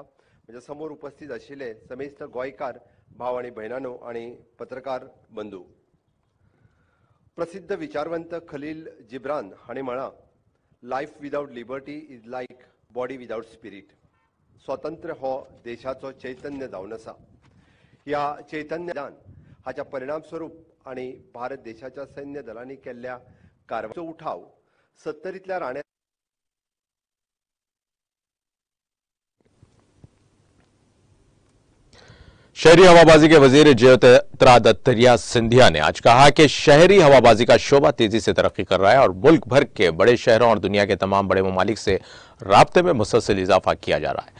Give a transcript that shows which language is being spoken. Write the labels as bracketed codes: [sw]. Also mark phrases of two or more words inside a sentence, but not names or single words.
[kok] म्हणजे समोर उपस्थित आशिल्ले समेस्त गोंयकार भाव आणि भयणानो आणि पत्रकार बंधू, प्रसिद्ध विचारवंत खलील जिब्रान हाणें म्हळां, [en] life without liberty is like body without spirit. [kok] स्वातंत्र्य हो देशाचो चैतन्य जावन आसा। ह्या चैतन्यदान हाच्या परिणाम स्वरूप आणि भारत देशाच्या सैन्य दलांनी केल्ल्या कारवाईचो उठाव 70तल्या राण्या [ur] شہری ہوابازی کے وزیر جیوترادتیہ سندھیا نے آج کہا کہ شہری ہوابازی کا شعبہ تیزی سے ترقی کر رہا ہے اور ملک بھر کے بڑے شہروں اور دنیا کے تمام بڑے ممالک سے رابطے میں مسلسل اضافہ کیا جا رہا ہے.